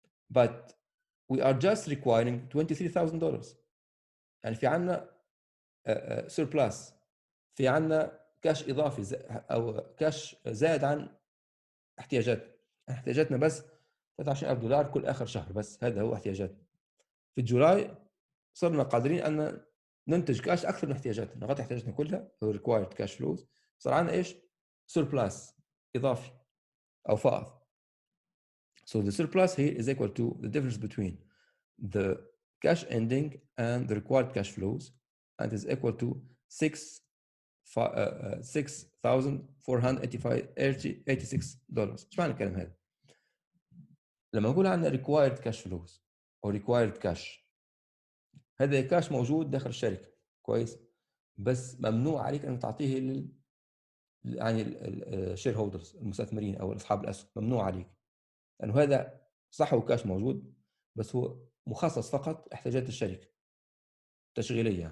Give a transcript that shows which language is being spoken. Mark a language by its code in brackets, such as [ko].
[en] But we are just requiring $23,000. [ar] يعني في عنا surplus، في عنا كاش إضافي أو كاش زائد عن احتياجاتنا بس $23,000 كل آخر شهر، بس هذا هو احتياجاتنا. في جولاي صرنا قادرين أن ننتج كاش أكثر من احتياجاتنا، نغطي احتياجاتنا كلها هو required cash flows. صار عندنا إيش؟ surplus إضافي أو فائض. [en] So the surplus here is equal to the difference between the cash ending and the required cash flows, and is equal to $6,486. [ar] ايش معنى الكلام هذا؟ لما نقول عندنا required cash flows او required cash، هذا كاش موجود داخل الشركه كويس، بس ممنوع عليك ان تعطيه يعني الشير هولدرز المستثمرين او اصحاب الاسهم، ممنوع عليك، لانه هذا صح هو كاش موجود بس هو مخصص فقط احتياجات الشركه تشغيليه.